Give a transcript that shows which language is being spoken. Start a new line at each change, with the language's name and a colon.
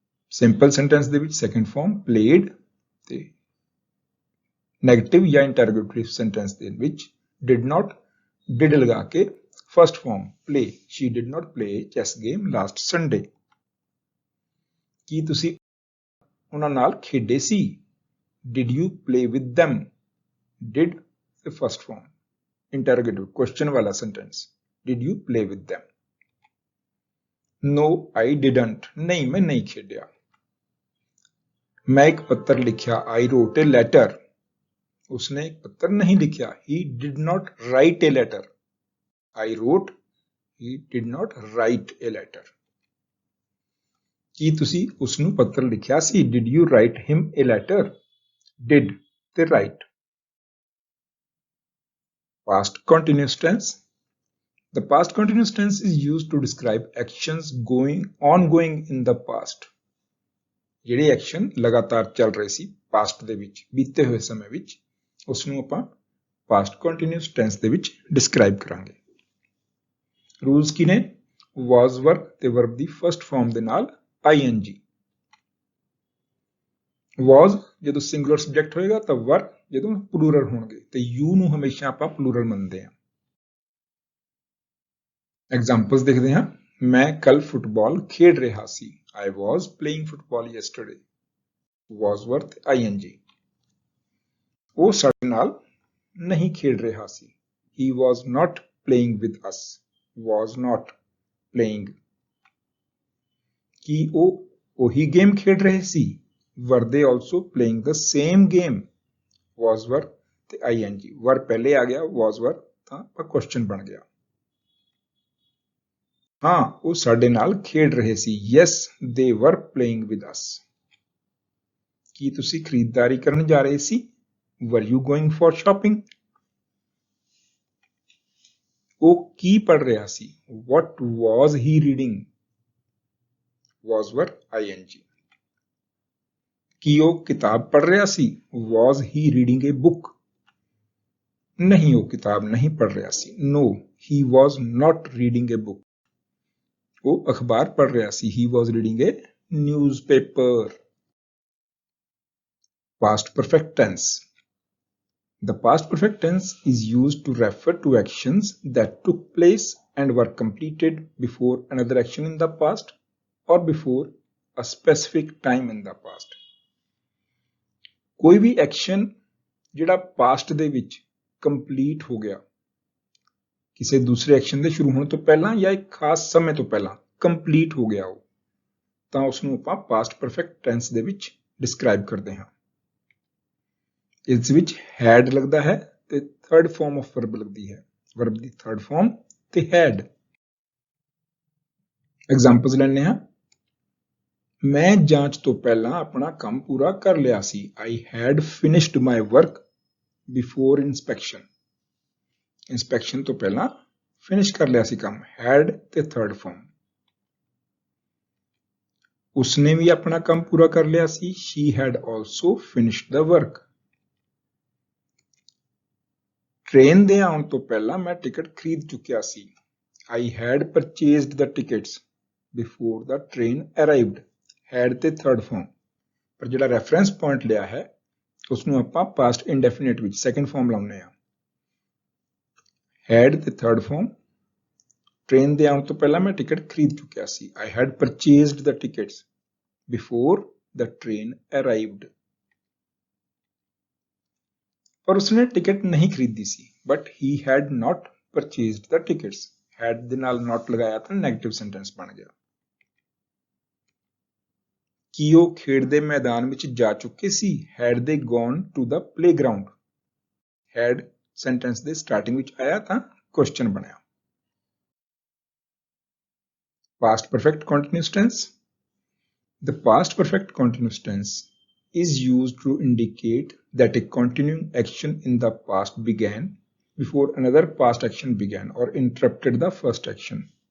Punjabi: Simple sentence ਦੇ ਵਿੱਚ second farm played, ਤੇ ਨੈਗੇਟਿਵ ਜਾਂ ਇੰਟਰੋਗੇਟਿਵ ਸੈਂਟੈਂਸ ਦੇ ਵਿੱਚ ਡਿਡ ਨਾਟ ਡਿਡ ਲਗਾ ਕੇ first farm play.
English: She did not play chess game last Sunday.
Punjabi: ਕੀ ਤੁਸੀਂ ਉਹਨਾਂ ਨਾਲ ਖੇਡੇ ਸੀ?
English: Did you play with them? Did the first form, interrogative question ਵਾਲਾ sentence, did you play with them? No, I didn't.
Punjabi: ਨਹੀਂ, ਮੈਂ ਨਹੀਂ ਖੇਡਿਆ। ਮੈਂ ਇੱਕ ਪੱਤਰ ਲਿਖਿਆ।
English: I wrote a letter.
Punjabi: ਉਸਨੇ ਇੱਕ ਪੱਤਰ ਨਹੀਂ ਲਿਖਿਆ।
English: He did not write a letter. I wrote, he did not write a letter.
Punjabi: ਕੀ ਤੁਸੀਂ ਉਸਨੂੰ ਪੱਤਰ ਲਿਖਿਆ ਸੀ?
English: Did you write him a letter? Did ਤੇ write. Past continuous tense. The past continuous tense is used to describe actions ongoing in the past.
Punjabi: ਜਿਹੜੇ action ਲਗਾਤਾਰ ਚੱਲ ਰਹੇ ਸੀ past ਦੇ ਵਿੱਚ, ਬੀਤੇ ਹੋਏ ਸਮੇਂ ਵਿੱਚ, ਉਸ ਨੂੰ ਆਪਾਂ ਪਾਸਟ ਕੰਟੀਨਿਊਸ ਟੈਂਸ ਦੇ ਵਿੱਚ ਡਿਸਕ੍ਰਾਈਬ ਕਰਾਂਗੇ। ਰੂਲਸ ਕੀ ਨੇ? ਵਾਜ਼ ਵਰਬ ਤੇ ਵਰਬ ਦੀ ਫਰਸਟ ਫਾਰਮ ਦੇ ਨਾਲ ing। ਵਾਜ਼ ਜਦੋਂ ਸਿੰਗੂਲਰ ਸਬਜੈਕਟ ਹੋਏਗਾ ਤਾਂ were ਜਦੋਂ ਪਲੂਰਲ ਹੋਣਗੇ ਤੇ you ਨੂੰ ਹਮੇਸ਼ਾ ਆਪਾਂ ਪਲੂਰਲ ਮੰਨਦੇ ਹਾਂ। ਐਗਜ਼ਾਮਪਲਸ ਦੇਖਦੇ ਹਾਂ। ਮੈਂ ਕੱਲ ਫੁੱਟਬਾਲ ਖੇਡ ਰਿਹਾ ਸੀ।
English: I was playing football yesterday. was worth ing।
Punjabi: ਉਹ ਸਾਡੇ ਨਾਲ ਨਹੀਂ ਖੇਡ ਰਿਹਾ ਸੀ।
English: He was not playing with us। was not playing।
Punjabi: ਕੀ ਉਹ ਉਹੀ ਗੇਮ ਖੇਡ ਰਹੇ ਸੀ?
English: Were they also playing the same game? was were ਤੇ ing।
Punjabi: were ਪਹਿਲੇ ਆ ਗਿਆ, was were ਤਾਂ ਕੁਐਸਚਨ ਬਣ ਗਿਆ। ਹਾਂ ਉਹ ਸਾਡੇ ਨਾਲ ਖੇਡ ਰਹੇ ਸੀ।
English: Yes, they were playing with us।
Punjabi: ਕੀ ਤੁਸੀਂ ਖਰੀਦਦਾਰੀ ਕਰਨ ਜਾ ਰਹੇ ਸੀ?
English: Were you going for shopping?
Punjabi: ਉਹ ਕੀ ਪੜ੍ਹ ਰਿਹਾ ਸੀ?
English: What was he reading?
Punjabi: was were ing। ਕੀ ਉਹ ਕਿਤਾਬ ਪੜ੍ਹ ਰਿਹਾ ਸੀ?
English: Was he reading a book?
Punjabi: ਨਹੀਂ ਉਹ ਕਿਤਾਬ ਨਹੀਂ ਪੜ੍ਹ ਰਿਹਾ ਸੀ।
English: No, he was not reading a book।
Punjabi: ਉਹ ਅਖਬਾਰ ਪੜ੍ਹ ਰਿਹਾ ਸੀ।
English: He was reading a newspaper। Past perfect tense। The past perfect tense is used to refer to actions that took place and were completed before another action in the past or before a specific time in the past।
Punjabi: ਕੋਈ ਵੀ action ਜਿਹੜਾ past ਦੇ ਵਿੱਚ complete ਹੋ ਗਿਆ, ਕਿਸੇ ਦੂਸਰੇ action ਦੇ ਸ਼ੁਰੂ ਹੋਣ ਤੋਂ ਪਹਿਲਾਂ ਜਾਂ ਇੱਕ ਖਾਸ ਸਮੇਂ ਤੋਂ ਪਹਿਲਾਂ ਕੰਪਲੀਟ ਹੋ ਗਿਆ ਉਹ, ਤਾਂ ਉਸ ਨੂੰ ਆਪਾਂ ਪਾਸਟ ਪਰਫੈਕਟ ਟੈਂਸ ਦੇ ਵਿੱਚ ਡਿਸਕ੍ਰਾਈਬ ਕਰਦੇ ਹਾਂ। ਇਸ ਵਿੱਚ ਹੈਡ ਲੱਗਦਾ ਹੈ ਤੇ ਥਰਡ ਫਾਰਮ ਆਫ ਵਰਬ ਲੱਗਦੀ ਹੈ। ਵਰਬ ਦੀ ਥਰਡ ਫਾਰਮ ਤੇ ਹੈਡ। ਐਗਜ਼ਾਮਪਲਸ ਲੈਣੇ ਹਾਂ। ਮੈਂ ਜਾਂਚ ਤੋਂ ਪਹਿਲਾਂ ਆਪਣਾ ਕੰਮ ਪੂਰਾ ਕਰ ਲਿਆ ਸੀ।
English: I had finished my work before inspection।
Punjabi: Inspection ਤੋਂ ਪਹਿਲਾਂ ਫਿਨਿਸ਼ ਕਰ ਲਿਆ ਸੀ ਕੰਮ। had ਤੇ ਥਰਡ ਫਾਰਮ। ਉਸਨੇ ਵੀ ਆਪਣਾ ਕੰਮ ਪੂਰਾ ਕਰ ਲਿਆ ਸੀ।
English: She had also finished the work।
Punjabi: Train ਦੇ ਆਉਣ ਤੋਂ ਪਹਿਲਾਂ ਮੈਂ ਟਿਕਟ ਖਰੀਦ ਚੁੱਕਿਆ ਸੀ।
English: I had purchased the tickets before the train arrived।
Punjabi: had ਤੇ ਥਰਡ ਫਾਰਮ। ਪਰ ਜਿਹੜਾ ਰੈਫਰੈਂਸ ਪੁਆਇੰਟ ਲਿਆ ਹੈ ਉਸ ਨੂੰ ਆਪਾਂ ਪਾਸਟ ਇੰਡੈਫੀਨਿਟ ਵਿੱਚ ਸੈਕੰਡ ਫਾਰਮ ਲਾਉਂਦੇ ਹਾਂ। had ਤੇ ਥਰਡ ਫਾਰਮ। ਟ੍ਰੇਨ ਦੇ ਆਉਣ ਤੋਂ ਪਹਿਲਾਂ ਮੈਂ ਟਿਕਟ ਖਰੀਦ ਚੁੱਕਿਆ ਸੀ।
English: I had purchased the tickets before the train arrived।
Punjabi: ਪਰ ਉਸਨੇ ਟਿਕਟ ਨਹੀਂ ਖਰੀਦੀ ਸੀ।
English: But he had not purchased the tickets।
Punjabi: had ਦੇ ਨਾਲ not ਲਗਾਇਆ ਤਾਂ ਨੈਗੇਟਿਵ ਸੈਂਟੈਂਸ ਬਣ ਗਿਆ। ਕੀ ਉਹ ਖੇਡ ਦੇ ਮੈਦਾਨ ਵਿੱਚ ਜਾ ਚੁੱਕੇ ਸੀ?
English: Had they gone to the playground।
Punjabi: had sentence ਦੇ ਸਟਾਰਟਿੰਗ ਵਿੱਚ ਆਇਆ ਤਾਂ ਕੁਐਸਚਨ ਬਣਿਆ।
English: Past perfect continuous tense। The past perfect continuous tense is used to indicate that a continuing action in the past began before another past action began or interrupted the first action।